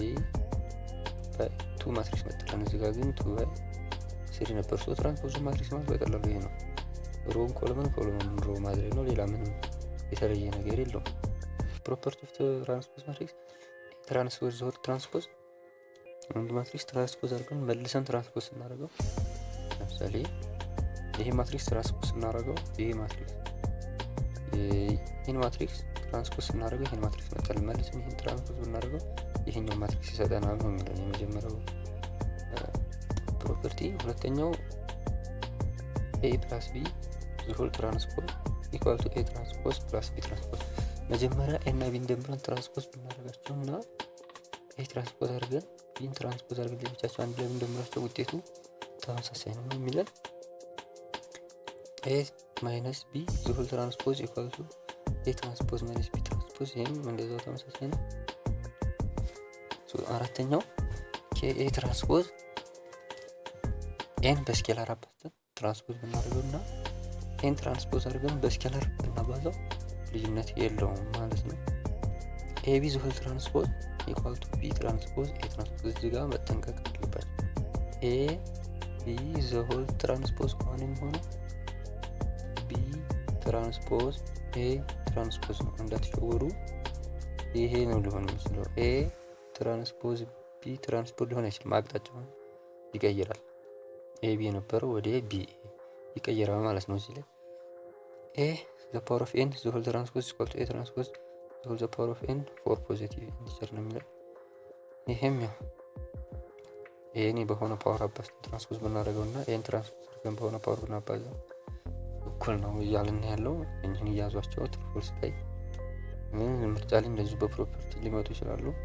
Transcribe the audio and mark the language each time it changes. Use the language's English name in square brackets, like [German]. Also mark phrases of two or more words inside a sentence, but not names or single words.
[Amharic] ባይ 2 ማትሪክስ መጣለን። እዚህ ጋር ግን 2 ባይ 3 ነበር። ሶ [English] transpose matrix [Amharic] ማለት በቀላሉ ይሄ ነው። [English] row column row [Amharic] ማድረግ ነው። ሌላ ምንም የተለየ ነገር የለውም። [English] property of transpose matrix [Amharic] ትራንስፖዝ ዞር ትራንስፖዝ አንድ [English] matrix transpose [Amharic] አድርገን መልሰን ትራንስፖዝ እናደርገው። ለምሳሌ ይሄ ማትሪክስ ትራንስፖዝ እናደርገው ይሄን [English] matrix transpose [Amharic] እናደርገው ይሄን ማትሪክስ መጣል መልሰን ይሄን ትራንስፖዝ እናደርገው ይሄኛው ማትሪክስ ይሰጠናል ነው የሚለው የመጀመሪያው ፕሮፐርቲ። ሁለተኛው [English] a plus b the whole transpose equal to a transpose plus b transpose። [Amharic] መጀመሪያ a እና b እንደምረን ትራንስፖዝ ብናደርጋቸው እና a ትራንስፖዝ አድርገን b ትራንስፖዝ አድርገን ለብቻቸው አንድ ላይ እንደምራቸው ውጤቱ ተመሳሳይ ነው የሚለን [English] a minus b the whole transpose equal to a transpose minus b transpose። [Amharic] ይሄም እንደዛው ተመሳሳይ ነው። አራተኛው a ትራንስፖዝ n በስኬላር አባዝተን ትራንስፖዝ ብናደርገው እና n ትራንስፖዝ አድርገን በስኬላር ብናባዛው ልዩነት የለውም ማለት ነው። [English] ab the whole transpose equal to b transpose a transpose። [Amharic] እዚህ ጋር መጠንቀቅ አለባችሁ። [English] ab the whole transpose [Amharic] ከሆነ የሚሆነው b ትራንስፖዝ a ትራንስፖዝ ነው እንዳትሸወሩ። ይሄ ነው ሊሆን የሚችለው። a ትራንስፖዝ b ትራንስፖዝ ሊሆን አይችልም። አቅጣጫውን ይቀይራል። ab የነበረው ወደ b ይቀየራል ማለት ነው። እዚህ ላይ [English] a the power of n the whole transpose is equal to a transpose the whole the power of n for positive integer [Amharic] ነው የሚለው። ይሄም ያው n በሆነ ፓወር አባዝተን ትራንስፖዝ ብናደርገውና n ትራንስፖዝ አድርገን በሆነ ፓወር ብናባዛው እኩል ነው እያልን ያለው። እኚህን እያዟቸው ትርፎስ ላይ ምርጫ ላይ እንደዚሁ በፕሮፐርቲ ሊመጡ ይችላሉ።